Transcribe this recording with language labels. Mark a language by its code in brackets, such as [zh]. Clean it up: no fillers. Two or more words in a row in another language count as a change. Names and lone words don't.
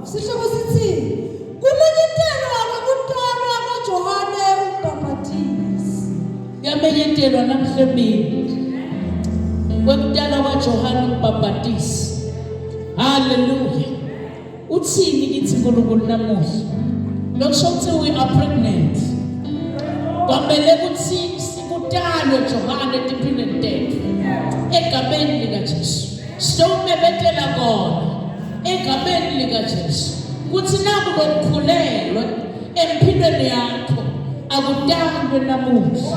[ss] Sihloko sithi kumenyetelwa kuqalwa kaJohane uMbhapatisi. Yamenyetelwa namhlanje. Kwekuqala kwaJohane uMbhapatisi. Hallelujah. Uthini kithi uNkulunkulu namuhla? Lokusho ukuthi [en] we are pregnant. [ss] Kwamele ukuthi sikutalwe Johane etiphilweni tethu. Egameni likaJesu. Sitomebetela kona. Egameni likaJesu. Kuthi naku lokukhulelwe empilweni yakho akutalwe namuhla.